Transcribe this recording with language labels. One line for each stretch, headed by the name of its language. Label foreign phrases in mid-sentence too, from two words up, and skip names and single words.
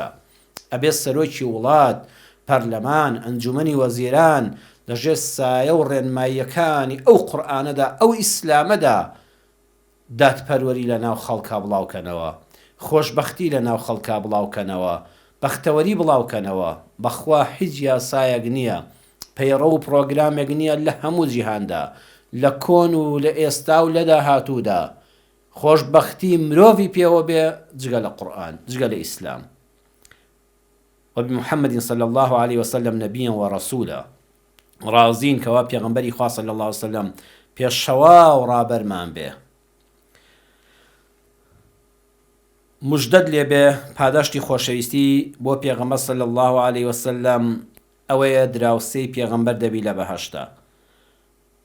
Central Kurdish: ئەبێت سەرۆکی وڵات، پەرلەمان، ئەنجومەنی وەزیران لەژێر سایە و ڕێنماییەکانی ئەو قورئانەدا، ئەو ئیسلامەدا دادپەروەری لە ناو خەڵکا بڵاوکەنەوە، خۆشبەختی لە ناو خەڵکا بڵاوکەنەوە، بەختەوەری بڵاوکەنەوە. بەخوا هیچ یاسایەک نییە، پەیڕە و پرۆگرامێک نییە لە هەموو جیهاندا، لە کۆن و لە ئێستا و لە داهاتوودا خۆشبەختی مرۆڤی پێوە بێ جگە لە قورئان، جگە لە ئیسلام.
Arabic: وبمحمد صلى الله عليه وسلم نبيا ورسولا.
Central Kurdish: رازین کەوا پێغەمبەری خوا
Arabic: صلی الله عليه وسلم
Central Kurdish: پێشەوا و ڕابەرمان بێ. مژدەت لێبێ پاداشتی خۆشەویستی بۆ پێغەمبەر
Arabic: صلی الله عليه وسلم
Central Kurdish: ئەوەیە دراوسەی پێغەمبەر دەبی لە بەهەشتا.